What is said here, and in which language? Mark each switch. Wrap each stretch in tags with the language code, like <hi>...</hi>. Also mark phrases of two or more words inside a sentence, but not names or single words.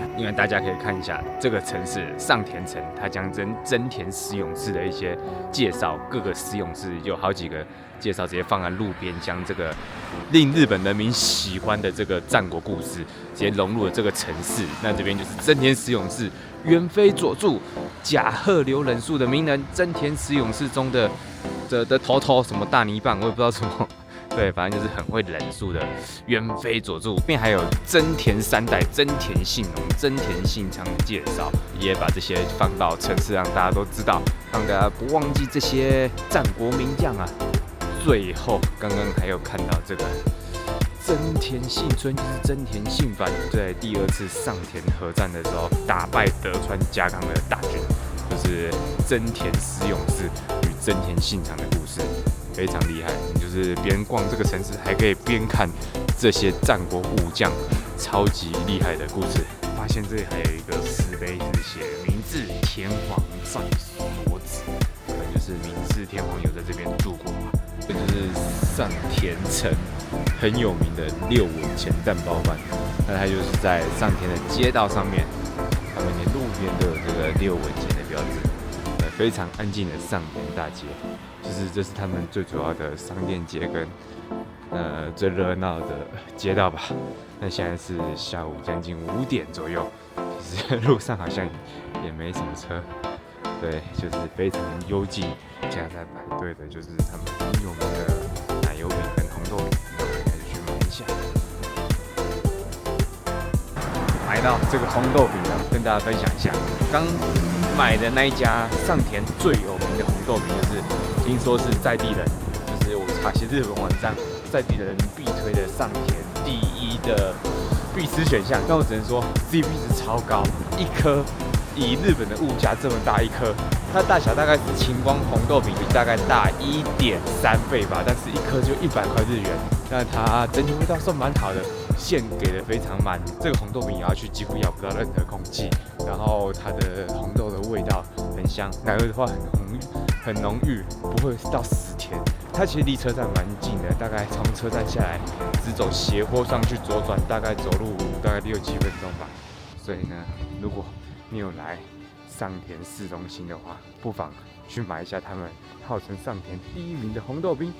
<zh>因為大家可以看一下這個城市上田城，它將真田石勇士的一些介紹，各個石勇士有好幾個介紹，直接放在路邊，將這個令日本人民喜歡的這個戰國故事，直接融入了這個城市。那這邊就是真田石勇士。元妃佐助、甲賀流忍術的名人真田石勇士中的頭什麼大泥棒，我也不知道什麼，對，反正就是很會忍術的元妃佐助。後面還有真田3代真田信隆、真田信長的介紹，也把這些放到城市，讓大家都知道，讓大家不忘記這些戰國名將啊。最後，剛剛還有看到這個。真田幸村就是真田信繁在第2次上田合戰的時候打敗德川家康的大軍，就是真田石勇士與真田信長的故事，非常厲害。你就是邊逛這個城市，還可以邊看這些戰國武將超級厲害的故事。發現這裡還有一個石碑，是寫明治天皇在所子，可能就是明治天皇有在這邊住過吧。這就是上田城很有名的6文錢蛋包飯，那它就是在上田的街道上面， 邊都有這個6文錢的標誌，非常安靜的上田大街，就是這是他們最主要的商店街跟最熱鬧的街道吧。那現在是下午將近5點左右，其實路上好像也沒什麼車，對，就是非常幽靜。現在在排隊的就是他們很有名的奶油餅跟紅豆餅，我們開始去買一下。買到這個紅豆餅呢，跟大家分享一下，剛買的那一家上田最有名的紅豆餅，就是聽說是在地人，就是我查一些日本網站，在地人必推的上田第1的必吃選項。但我只能說 CP 值超高，一顆以日本的物價這麼大一顆，它大小大概是晴光紅豆餅大概大1.3倍吧，但是一顆就100塊日元。那它整體味道算蠻好的，馅給的非常满，这個紅豆餅咬下去幾乎咬不到任何空氣，然後它的紅豆的味道很香，奶油的話很濃郁，不會到死甜。它其實離車站蠻近的，大概從車站下來，直走斜坡上去左轉，大概走路大概6-7分鐘吧。所以呢，如果你有來上田市中心的話，不妨去買一下他们号稱上田第1名的紅豆餅。</zh>